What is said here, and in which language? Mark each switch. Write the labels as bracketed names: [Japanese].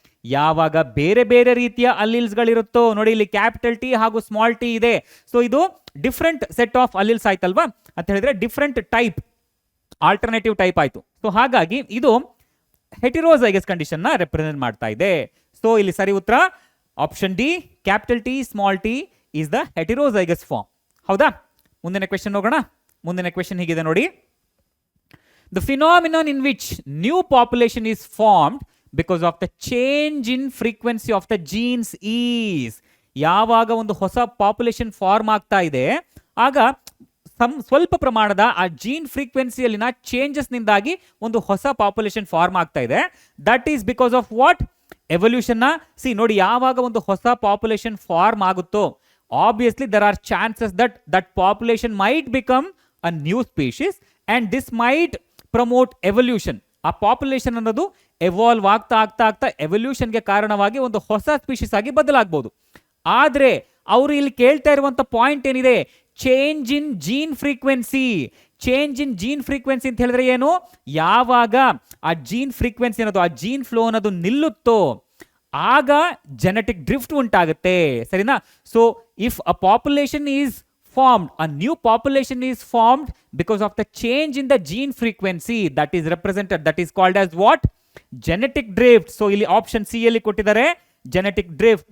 [Kannada] ಯಾವಾಗ ಬೇರೆ ಬೇರೆ ರೀತಿಯ ಅಲೀಲ್ಸ್ ಗಳಿರುತ್ತೋ, ನೋಡಿ ಇಲ್ಲಿ ಕ್ಯಾಪಿಟಲ್ ಟಿ ಹಾಗೂ ಸ್ಮಾಲ್ ಟಿ ಇದೆ, ಸೊ ಇದು ಡಿಫ್ರೆಂಟ್ ಸೆಟ್ ಆಫ್ ಅಲೀಲ್ಸ್ ಆಯ್ತಲ್ವಾ? ಅಂತ ಹೇಳಿದ್ರೆ ಡಿಫ್ರೆಂಟ್ ಟೈಪ್ ಆಲ್ಟರ್ನೇಟಿವ್ ಟೈಪ್ ಆಯ್ತು. ಸೊ ಹಾಗಾಗಿ ಇದು ಹೆಟಿರೋಜೈಗಸ್ ಕಂಡೀಷನ್ ನ ರೆಪ್ರೆಸೆಂಟ್ ಮಾಡ್ತಾ ಇದೆ. ಸೊ ಇಲ್ಲಿ ಸರಿ ಉತ್ತರ [English] Option D, capital T small T is the heterozygous form. [Kannada] ಹೌದಾ? ಮುಂದಿನ ಕ್ವೆಶ್ಚನ್ ಹೋಗೋಣ. ಮುಂದಿನ ಕ್ವೆಶ್ಚನ್ ಹೀಗಿದೆ ನೋಡಿ. [English] The phenomenon in which new population is formed because of the change in frequency of the genes is. [Kannada] ಯಾವಾಗ ಒಂದು ಹೊಸ ಪಾಪ್ಯುಲೇಷನ್ ಫಾರ್ಮ್ ಆಗ್ತಾ ಇದೆ ಆಗ ಸ್ವಲ್ಪ ಪ್ರಮಾಣದ ಆ ಜೀನ್ ಫ್ರೀಕ್ವೆನ್ಸಿಯಲ್ಲಿನ ಚೇಂಜಸ್ ನಿಂದಾಗಿ ಒಂದು ಹೊಸ ಪಾಪ್ಯುಲೇಷನ್ ಫಾರ್ಮ್ ಆಗ್ತಾ ಇದೆ. [English] That is because of what? Evolution. [Kannada] C ನೋಡಿ, ಯಾವಾಗ ಒಂದು ಹೊಸ ಪಾಪ್ಯುಲೇಷನ್ ಫಾರ್ಮ್ ಆಗುತ್ತೋ [English] Obviously there are chances that population might become a new species and this might promote evolution. [Kannada] ಆ ಪಾಪ್ಯುಲೇಷನ್ ಅನ್ನೋದು ಎವಾಲ್ವ್ ಆಗ್ತಾ ಆಗ್ತಾ ಆಗ್ತಾ ಎವಲ್ಯೂಷನ್ಗೆ ಕಾರಣವಾಗಿ ಒಂದು ಹೊಸ ಸ್ಪೀಶೀಸ್ ಆಗಿ ಬದಲಾಗಬಹುದು. ಆದ್ರೆ ಅವರು ಇಲ್ಲಿ ಕೇಳ್ತಾ ಇರುವಂತ ಪಾಯಿಂಟ್ ಏನಿದೆ? [English] Change in gene frequency. [Kannada] Change in gene frequency ಅಂತ ಹೇಳಿದ್ರೆ ಏನು? ಯಾವಾಗ ಆ ಜೀನ್ ಫ್ರೀಕ್ವೆನ್ಸಿ ಅನ್ನೋದು, ಆ ಜೀನ್ ಫ್ಲೋ ಅನ್ನೋದು ನಿಲ್ಲುತ್ತೋ ಆಗ ಜೆನೆಟಿಕ್ ಡ್ರಿಫ್ಟ್ ಉಂಟಾಗುತ್ತೆ. ಸರಿನಾ? [English] So if a population is formed, a new population is formed because of the change in the gene frequency that is represented, that is called as what? Genetic drift. [Kannada] So ಇಲ್ಲಿ option C ಅಲ್ಲಿ ಕೊಟ್ಟಿದ್ದಾರೆ [English] genetic drift.